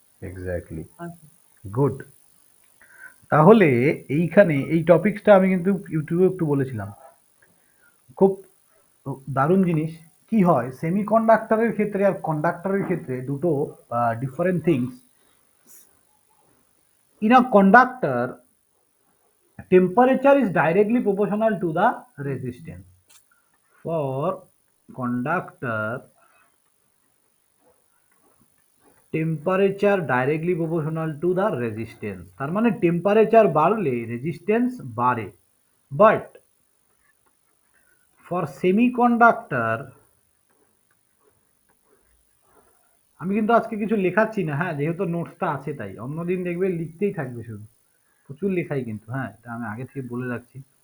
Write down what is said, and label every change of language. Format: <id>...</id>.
<bn>Exactly, good. তাহলে এইখানে এই টপিকসটা আমি কিন্তু ইউটিউবে একটু বলেছিলাম, খুব দারুণ জিনিস। কি হয় সেমিকন্ডাক্টরের ক্ষেত্রে আর কন্ডাক্টরের ক্ষেত্রে দুটো</bn> <en>Different things. In a conductor temperature is directly proportional to the resistance. For conductor temperature directly proportional to the resistance,</en> <bn>তার মানে টেম্পারেচার বাড়লে রেজিস্ট্যান্স বাড়ে।</bn> <en>but for semiconductor,</en> <bn>আমি কিন্তু আজকে কিছু লেখাচ্ছি না, হ্যাঁ, যেহেতু নোটসটা আছে তাই। অন্যদিন দেখবে লিখতেই থাকবে শুধু, প্রচুর লেখাই কিন্তু, হ্যাঁ, এটা আমি আগে থেকে বলে রাখছি।</bn>